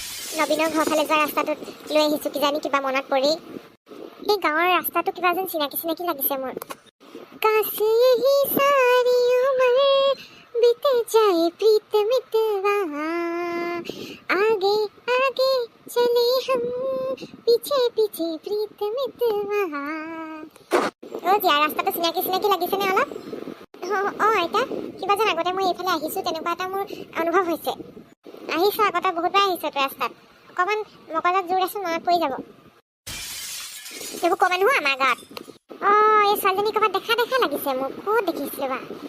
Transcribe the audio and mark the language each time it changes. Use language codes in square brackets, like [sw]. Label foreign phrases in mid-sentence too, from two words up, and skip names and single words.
[as] নবীনৰ ঘৰ ফালে যোৱা ৰাস্তাটোত লৈ আহিছো কিজানি কিবা মনত পৰি এই গাঁৱৰ ৰাস্তাটো কিবা যেন চিনাকি চিনাকি লাগিছে মোৰ [hi] কাছে ही सारी उम्र बीत जाए प्रीत मितवा आगे आगे चले हम पीछे पीछे प्रीत मितवा ओ जिया [as] ৰাস্তাটো চিনাকি চিনাকি লাগিছে নে অলপ আইতা কিবা যেন আগতে মই এইফালে আহিছো তেনেকুৱা এটা মোৰ অনুভৱ হৈছে আহিছো আগতে বহুতবাৰ আহিছো ৰাস্তাত অকমান মকজাত জোৰ আছে মনত পৰি যাব এইবোৰ কমে নহয় আমাৰ গাঁৱত এই ছোৱালীজনী ক'ৰবাত দেখা দেখা লাগিছে মোক ক'ত দেখিছিলো বা